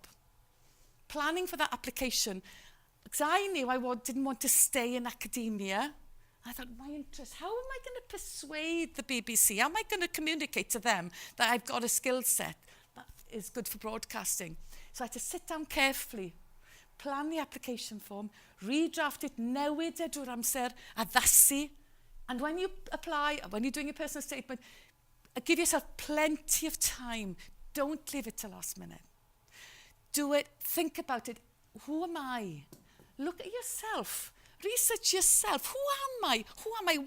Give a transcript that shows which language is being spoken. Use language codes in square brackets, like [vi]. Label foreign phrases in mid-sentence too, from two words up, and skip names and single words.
[en] Planning for that application. Because I knew I didn't want to stay in academia. I thought, my interest, how am I going to persuade the BBC? How am I going to communicate to them that I've got a skill set that is good for broadcasting? So I had to sit down carefully, plan the application form, redraft it, [cy] newid e drwy'r amser, addasu. [en] And when you apply, when you're doing a personal statement, give yourself plenty of time. Don't leave it till last minute. Do it, think about it. Who am I? Look at yourself. Research yourself. Who am I? Who am I?